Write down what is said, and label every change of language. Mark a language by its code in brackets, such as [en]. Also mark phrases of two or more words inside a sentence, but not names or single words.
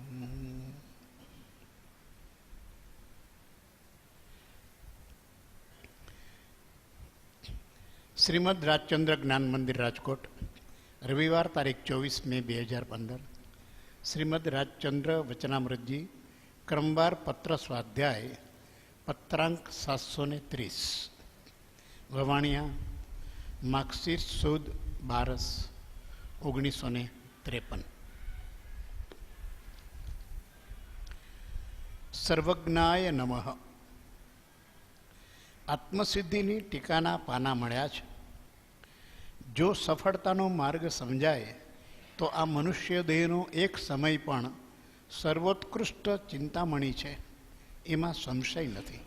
[hi] श्रीमद राजचंद्र ज्ञान मंदिर राजकोट रविवार तारीख 24 मे 2015 श्रीमद राजचंद्र वचनामृत जी क्रमवार पत्र स्वाध्याय पत्रांक 730 ववाणिया मार्कशीट सुद 12/1953। [sa] સર્વજ્ઞાય નમઃ। [gu] આત્મસિદ્ધિની ટીકાના પાના મળ્યા છે। જો સફળતાનો માર્ગ સમજાય તો આ મનુષ્ય દેહનો એક સમય પણ સર્વોત્કૃષ્ટ ચિંતામણી છે, એમાં સંશય નથી।